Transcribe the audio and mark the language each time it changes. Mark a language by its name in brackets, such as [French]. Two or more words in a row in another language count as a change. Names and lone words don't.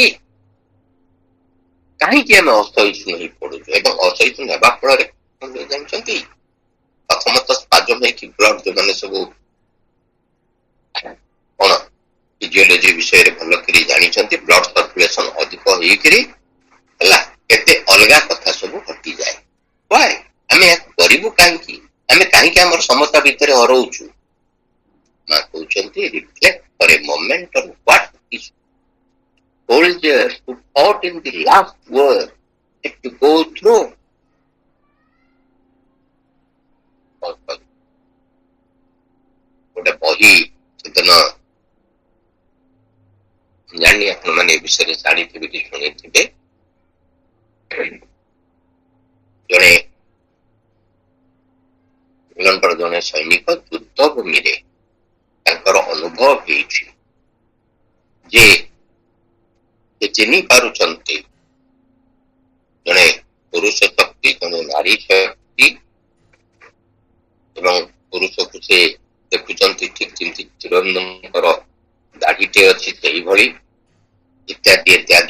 [Odia] କାହିଁକି ଆମେ ଅସହିଷ୍ଣୁ ହେଇ ପଡୁଛୁ ଏବଂ ଅସହିଷ୍ଣୁ ହେବା ଫଳରେ ଜାଣିଛନ୍ତି ପ୍ରଥମତଃ ସ୍ପାଜମ ହେଇକି ବ୍ଲଡ, ଯୋଉମାନେ ସବୁ କଣ ଫିଜିଓଲୋଜି ବିଷୟରେ ଭଲ କରି ଜାଣିଛନ୍ତି, [English] blood circulation [Odia] ଅଧିକ ହେଇକିରି ହେଲା କେତେ ଅଲଗା କଥା ସବୁ ଘଟିଯାଏ। Why? ଆମେ ଏହାକୁ କରିବୁ କାହିଁକି? ଆମେ କାହିଁକି ଆମର ସମତା ଭିତରେ ହରଉଛୁ? ମା କହୁଛନ୍ତି [English] reflect for a moment on what is soldiers who fought in the last war had to go through. [Odia] ଗୋଟେ ବହି ସେଦିନ ଜାଣି ଆପଣ ମାନେ ଏ ବିଷୟରେ ଜାଣିଥିବେ କି ଶୁଣିଥିବେ, ଜଣେ ଇଂଲଣ୍ଡର ଜଣେ ସୈନିକ ଯୁଦ୍ଧ ଭୂମିରେ ତାଙ୍କର ଅନୁଭବ ହେଇଛି ଯେ ସେ ଚିହ୍ନି ପାରୁଛନ୍ତି ଜଣେ ପୁରୁଷ ଶକ୍ତି, ଜଣେ ନାରୀ ଶକ୍ତି, ଏବଂ ପୁରୁଷକୁ ସେ ଦେଖୁଛନ୍ତି ଠିକ ଯେମିତି କ୍ଷୀର ଧୁରନ୍ଧରଙ୍କର ଦାଢିଟେ ଅଛି ସେଇଭଳି ଇତ୍ୟାଦି ଇତ୍ୟାଦି।